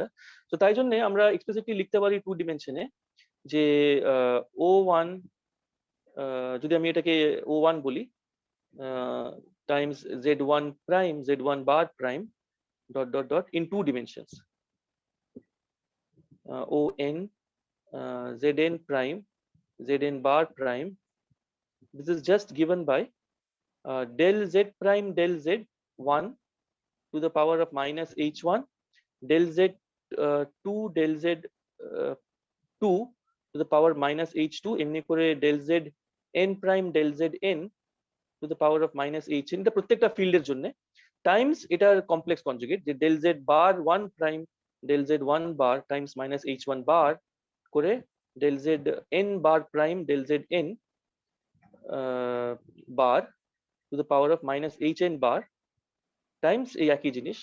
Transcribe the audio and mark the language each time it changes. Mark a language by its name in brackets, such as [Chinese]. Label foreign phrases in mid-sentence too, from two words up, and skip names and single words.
[Bangla] তো তাই জন্য আমরা এক্সপ্রেসলি লিখতে পারি 2 ডিমেনশনে যে O1, যদি আমি এটাকে O1 বলি [English] times Z1 prime Z1 bar prime dot dot dot in 2 dimensions. on zn prime zn bar prime. This is just given by del z prime del z 1 to the power of minus h1 del z 2 del z 2 to the power minus h2 [Bangla] এমনি করে [English] del z n prime del z n to the power of minus hn, [Bangla] এটা প্রত্যেকটা ফিল্ডের জন্য টাইমস এটার [English] complex conjugate যে del z bar 1 prime del z 1 bar times minus h1 bar করে del z n bar prime del z n bar to the power of minus hn bar times [Bangla] এই একই জিনিস।